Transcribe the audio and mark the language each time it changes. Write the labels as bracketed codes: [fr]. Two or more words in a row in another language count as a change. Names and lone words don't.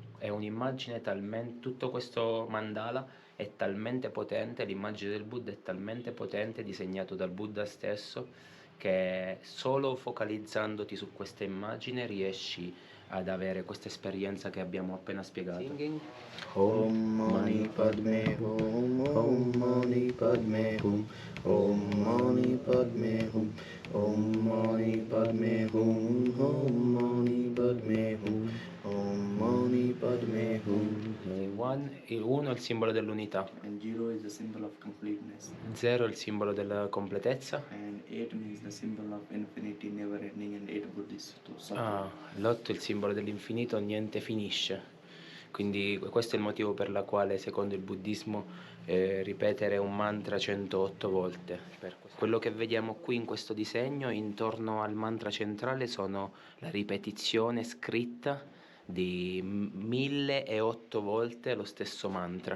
[it] È un'immagine talmente, tutto questo mandala è talmente potente, l'immagine del Buddha è talmente potente, disegnato dal Buddha stesso, che solo focalizzandoti su questa immagine riesci ad avere questa esperienza che abbiamo appena spiegato. [sa] ॐ मणि पद्मे हूँ ॐ मणि पद्मे हूँ ॐ मणि पद्मे हूँ ॐ मणि पद्मे हूँ ॐ मणि पद्मे हूँ ॐ मणि पद्मे हूँ. [it] Il 1 è il simbolo dell'unità, [en] And 0 is the symbol of completeness. [it] 0 è il simbolo della completezza, [en] And 8 means the symbol of infinity, never ending, and 8 Buddhist [it] l'8 è il simbolo dell'infinito, niente finisce. Quindi questo è il motivo per la quale, secondo il buddismo, ripetere un mantra 108 volte. Quello che vediamo qui in questo disegno, intorno al mantra centrale, sono la ripetizione scritta di 1008 volte lo stesso mantra.